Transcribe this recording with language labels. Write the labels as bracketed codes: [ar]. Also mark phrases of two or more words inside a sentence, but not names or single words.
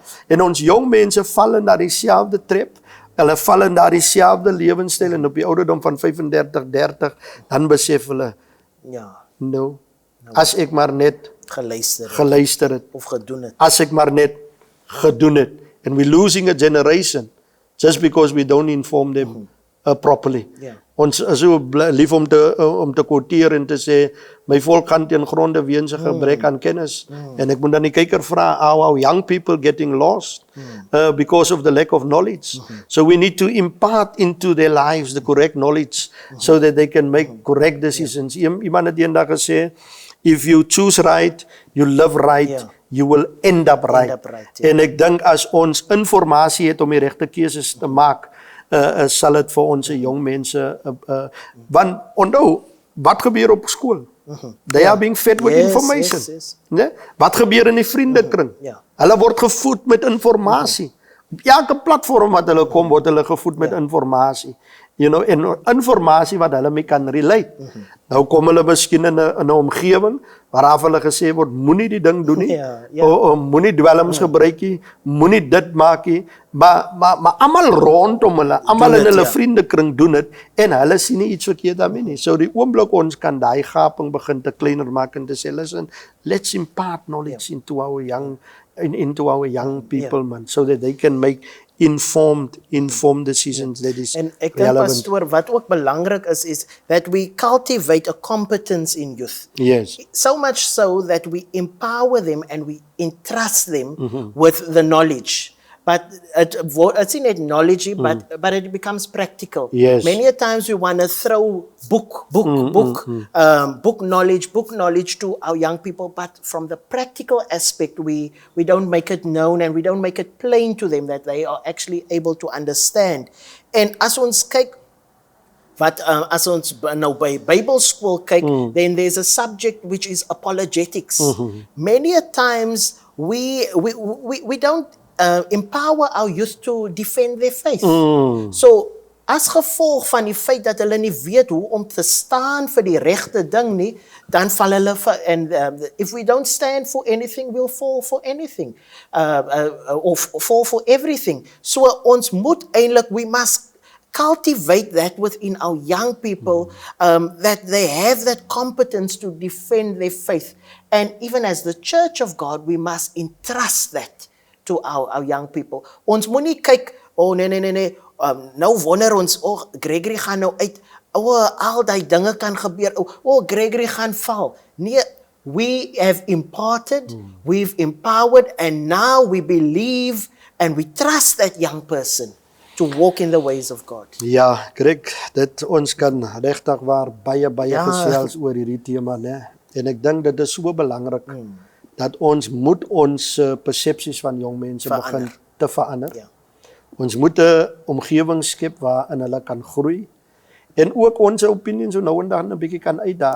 [af] En ons jong mense val in daardie selfde trap. Hulle val in daardie selfde lewenstyl en op die ouderdom van 35, 30, dan besef hulle, nou, as ek maar net geluister het, of gedoen het. As ek maar net gedoen het. [en] And we're losing a generation just because we don't inform them properly. [af] Ons is so lief om te quoteer en te sê, my volk gaan ten gronde weens 'n gebrek aan kennis. En ek moet dan die kyker vra, [en] how young people getting lost because of the lack of knowledge. So we need to impart into their lives the correct knowledge so that they can make correct decisions. [af] Iemand het eendag gesê, [en] if you choose right, you live right, you will end up right. [af] En ek dink as ons informasie het om die regte keuses te maak, sal dit vir ons jong mense, want onthou, wat gebeur op skool? [en] They are being fed with information. Yes. [af] Né? Wat gebeur in die vriendekring? Ja. Hulle word gevoed met informasie. Op elke platform wat hulle kom, word hulle gevoed met informasie. [en] You know, [af] en informasie wat hulle mee kan relate. Nou kom hulle miskien in 'n omgewing waar hulle gesê word, moenie die ding doen nie. Moenie dwelms gebruik nie, moenie dit maak nie. Maar almal rondom hulle, almal in hulle vriendekring doen dit en hulle sien nie iets verkeerd daarmee nie. So die oomblik ons kan daai gaping begin te kleiner maak en te sê, [en] listen, let's impart knowledge into our young people, man, so that they can make informed decisions that is [af] En ek dink [en] relevant. [af] pastoor, wat ook belangrik is [en] that we cultivate a competence in youth. Yes. So much so that we empower them and we entrust them with the knowledge. But it's in knowledge, but it becomes practical. Yes. Many a times we want to throw book knowledge to our young people, but from the practical aspect, we don't make it known and we don't make it plain to them that they are actually able to understand. [af] En as ons kyk, as ons nou by Bybelskool kyk, [en] then there's a subject which is apologetics. Many a times we don't empower our youth to defend their faith. [af] So as gevolg van die feit dat hulle nie weet hoe om te staan vir die regte ding nie, dan val hulle [en] if we don't stand for anything, [af] we'll fall for anything. [en] Or fall for everything. [af] So ons moet eintlik, [en] we must cultivate that within our young people, that they have that competence to defend their faith. And even as the Church of God, we must entrust that to our young people. [af] Ons moenie kyk, nee, nou wonder ons, Gregory gaan nou uit, al die dinge kan gebeur, Gregory gaan val. Nee, [en] we have imparted, we've empowered, and now we believe and we trust that young person to walk in the ways of God. [af] Ja, Greg, dit ons kan regtig waar baie gesels oor hierdie tema, né? En ek dink dit is so belangrik dat ons moet ons persepsies van jong mense begin te verander. Ja. Ons moet 'n omgewing skep waarin hulle kan groei en ook ons opinies so nou en dan 'n bietjie kan uitdaag.